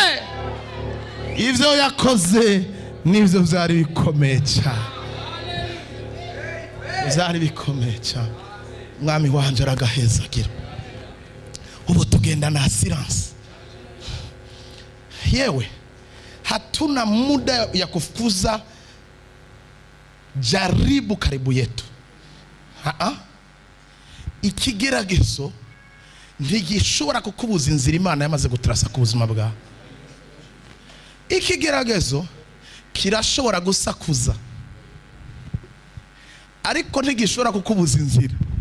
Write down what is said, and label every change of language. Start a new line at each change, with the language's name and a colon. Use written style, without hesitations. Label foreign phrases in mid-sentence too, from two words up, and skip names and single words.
Rundi: Ivyo yakoze nivyo byari bikomeye cyane, byari bikomeye cyane. Umwami wanje aragahezagira. Ubu tugenda na silence.
Swahili: Yewe hatuna muda ya kufukuza jaribu karibu yetu.
Rundi: Ikigeragezo ntigishobora kukubuza inzira Imana yamaze gutrasa ku buzima bwawe. Ikigeragezo kirashobora gusakuza ariko ntigishobora kukubuza inzira.